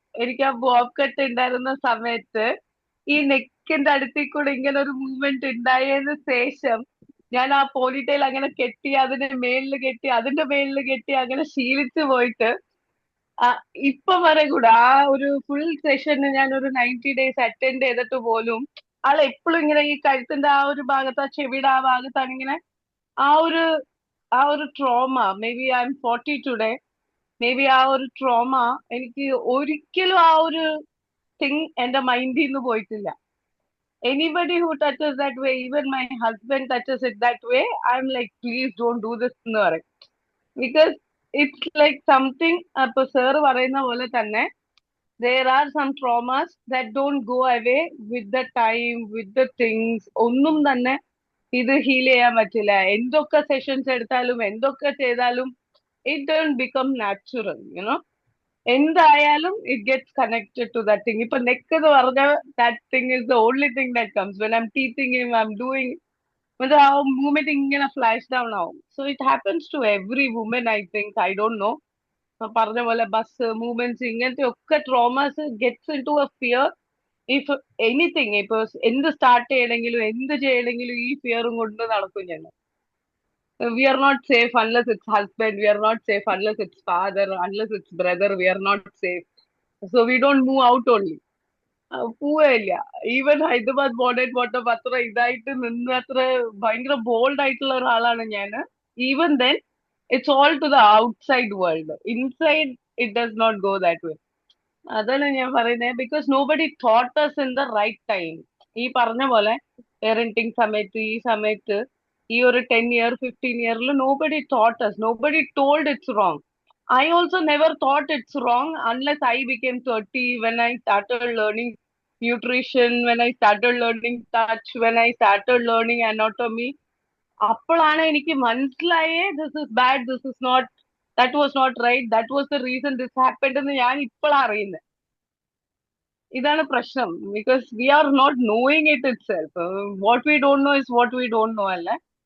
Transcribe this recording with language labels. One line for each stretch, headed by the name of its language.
Malayalam: എനിക്ക് ആ Bob cut ഉണ്ടായിരുന്ന സമയത്ത് ഈ നെക്കിന്റെ അടുത്തിൽ കൂടെ ഇങ്ങനെ ഒരു മൂവ്മെന്റ് ഉണ്ടായതിനു ശേഷം ഞാൻ ആ പോണിറ്റെയിൽ അങ്ങനെ കെട്ടി അതിന്റെ മേളിൽ കെട്ടി അതിന്റെ മേളിൽ കെട്ടി അങ്ങനെ ശീലിച്ചു പോയിട്ട് ആ, ഇപ്പം വരെ കൂടെ ആ ഒരു ഫുൾ സെഷന് ഞാൻ ഒരു 90 ഡേയ്സ് അറ്റൻഡ് ചെയ്തിട്ട് പോലും ആൾ എപ്പോഴും ഇങ്ങനെ ഈ കഴുത്തിന്റെ ആ ഒരു ഭാഗത്ത് ആ ചെവിയുടെ ആ ഭാഗത്താണ് ഇങ്ങനെ ആ ഒരു ആ ഒരു trauma.
English: Maybe I'm 40 today.
Malayalam: May be ആ ഒരു ട്രോമ എനിക്ക് ഒരിക്കലും ആ ഒരു തിങ് എന്റെ മൈൻഡിൽ നിന്ന് പോയിട്ടില്ല.
English: Anybody who touches that way, even my husband touches it that way, I'm like, please don't do this
Malayalam: എന്ന് പറയും.
English: Because it's like something,
Malayalam: അപ്പൊ സാറ് പറയുന്ന പോലെ തന്നെ
English: there are some traumas that don't go away with the time, with the things.
Malayalam: ഒന്നും തന്നെ ഇത് heal ചെയ്യാൻ പറ്റില്ല. എന്തൊക്കെ സെഷൻസ് എടുത്താലും എന്തൊക്കെ ചെയ്താലും
English: it don't become natural, you know.
Malayalam: എന്തായാലും
English: It gets connected to that thing.
Malayalam: ഇപ്പൊ നെക്ക് എന്ന് പറഞ്ഞ
English: That thing is the only thing that comes when I'm teaching him, I'm doing.
Malayalam: ആ മൂവ്മെന്റ് ഇങ്ങനെ flash down ആവും.
English: So it happens to every woman, I think. I don't know.
Malayalam: പറഞ്ഞ പോലെ bus movements ഇങ്ങനത്തെ ഒക്കെ traumas
English: Gets in to a fear. If anything,
Malayalam: ഇപ്പൊ എന്ത് start ചെയ്യണമെങ്കിലും എന്ത് ചെയ്യണമെങ്കിലും ഈ ഫിയറും കൊണ്ട് നടക്കും ഞങ്ങൾ.
English: We are not safe unless it's husband. We are not safe unless it's father. Unless it's brother, we are not safe. So we don't move out only.
Malayalam: പോവില്ല. ഈവൻ ഹൈദരാബാദ് ബോർഡേഡ് പോട്ടപ്പോ അത്ര ഇതായിട്ട് നിന്ന് അത്ര ഭയങ്കര ബോൾഡ് ആയിട്ടുള്ള ഒരാളാണ് ഞാൻ.
English: Even then it's all to the outside world. Inside it does not go that way.
Malayalam: അതാണ് ഞാൻ പറയുന്നത്.
English: Because nobody taught us in the right time.
Malayalam: ഈ പറഞ്ഞ പോലെ പേരന്റിങ് സമയത്ത് ഈ സമയത്ത് ഈ ഒരു 10 year 15 yearൽ
English: nobody taught us, nobody told it's wrong. I also never thought it's wrong unless I became 30, when I started learning nutrition, when I started learning touch, when I started learning anatomy.
Malayalam: അപ്പോഴാണ് എനിക്ക് മനസ്സിലായേ
English: this is bad, this is not, that was not right, that was the reason this happened
Malayalam: എന്ന് ഞാൻ ഇപ്പോഴാണ് അറിയുന്നത്. ഇതാണ് പ്രശ്നം.
English: Because we are not knowing it it self. What we don't know is what we don't know അല്ലേ.